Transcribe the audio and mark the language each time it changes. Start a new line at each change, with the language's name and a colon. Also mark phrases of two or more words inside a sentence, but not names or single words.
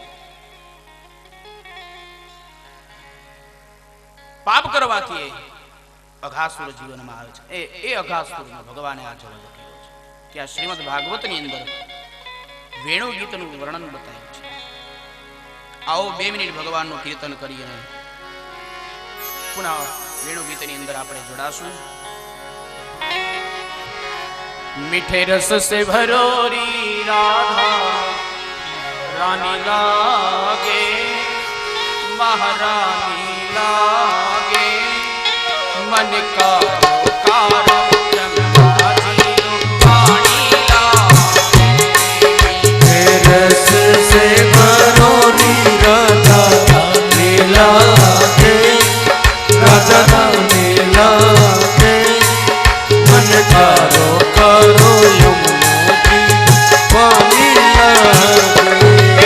Gujarati: પાપ કરવાથી અઘાસુર જીવનમાં આવે છે. એ અઘાસુરને ભગવાને આ જવાબ આપ્યો છે. ત્યાં શ્રીમદ ભાગવતની અંદર વેણુ ગીતનું વર્ણન બતાવ્યું છે. આવો 2 મિનિટ ભગવાનનું કીર્તન કરીએ ને પુનઃ વેણુ ગીતની અંદર આપણે જોડાશું.
Hindi: मीठे रस से भरोरी राधा रानी लागे, महारानी लागे, मन का रस से भरोरी राधा रानी लागे, राधा रानी लागे, मन कारो करो यमुना की पानी लागे.